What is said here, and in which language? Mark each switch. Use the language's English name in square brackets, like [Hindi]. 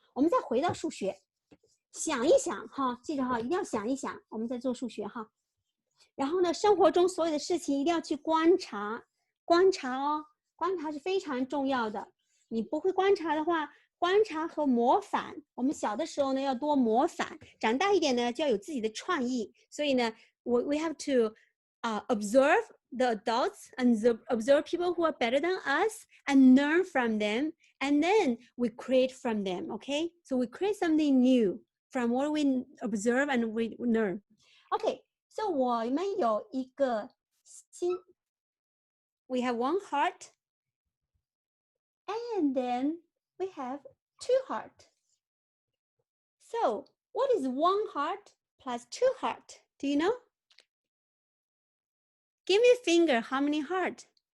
[Chinese] 我们再回到数学。想一想哈，记着哈，一定要想一想，我们在做数学哈。然后呢，生活中所有的事情一定要去观察哦。观察是非常重要的。你不会观察的话，观察和模仿，我们小的时候呢要多模仿，长大一点呢就要有自己的创意。所以呢， [English] we have to observe the adults and observe people who are better than us and learn from them, and then we create from them. Okay, so we create something new from what we observe and we learn. Okay, so [Chinese] 我们有一个心。 [English] We have one heart, and then we have two heart. So what is one heart plus two heart? Do you know? Give me a finger. How many heart?